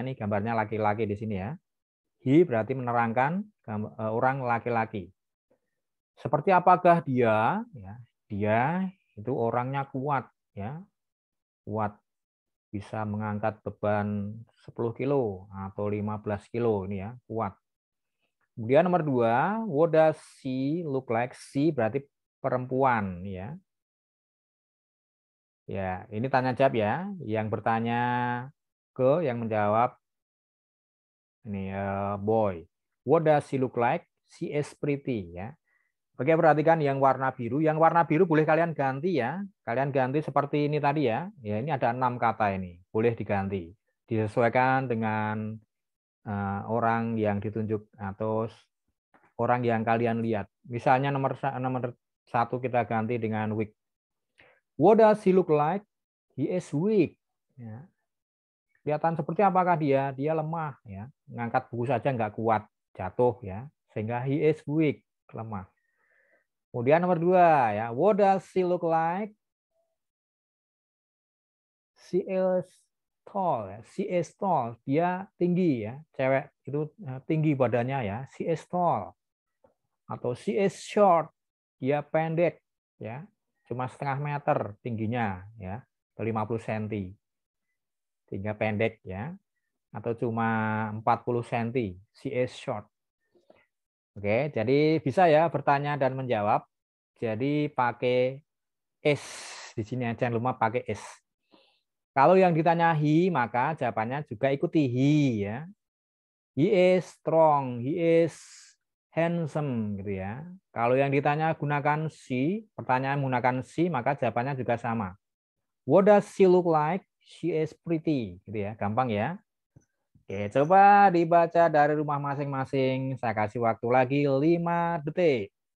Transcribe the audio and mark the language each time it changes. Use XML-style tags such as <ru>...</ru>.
<id>Ini gambarnya laki-laki di sini ya. He berarti menerangkan orang laki-laki. Seperti apakah dia? Ya, dia itu orangnya kuat ya. Kuat, bisa mengangkat beban 10 kilo atau 15 kilo ini ya, kuat. Kemudian nomor 2,</id> <en>what does she look like?</en> <id>She berarti perempuan ya. Ya, ini tanya jawab ya. Yang bertanya ke, yang menjawab ini boy.</id> <en>What does she look like? She is pretty ya.</en> <id>Oke, perhatikan yang warna biru. Yang warna biru boleh kalian ganti ya. Kalian ganti seperti ini tadi ya. Ya, ini ada 6 kata ini. Boleh diganti. Disesuaikan dengan orang yang ditunjuk atau orang yang kalian lihat. Misalnya nomor 1 kita ganti dengan weak.</id> <en>What does he look like? He is weak. Ya.</en> <id>Kelihatan seperti apakah dia? Dia lemah ya. Ngangkat buku saja nggak kuat, jatuh ya.</id> <en>Sehingga he is weak, lemah.</en> <id>Kemudian nomor 2 ya.</id> <en>What does she look like? She is tall ya. She is tall.</en> <id>Dia tinggi ya. Cewek itu tinggi badannya ya.</id> <en>She is tall.</en> <id>Atau</id> <en>she is short.</en> <id>Dia pendek ya. Cuma setengah meter tingginya ya. 50 cm. Sehingga pendek ya. Atau cuma 40 cm.</id> <en>She is short.</en> <id>Oke, jadi bisa ya bertanya dan menjawab. Jadi pakai is di sini aja, jangan lupa pakai is. Kalau yang ditanya he, maka jawabannya juga ikuti he ya.</id> <en>He is strong, he is handsome gitu ya.</en> <id>Kalau yang ditanya gunakan she, pertanyaan menggunakan she, maka jawabannya juga sama.</id> <en>What does she look like? She is pretty</en> <id>gitu ya. Gampang ya. Oke, coba dibaca dari rumah masing-masing. Saya kasih waktu lagi 5 detik.</id>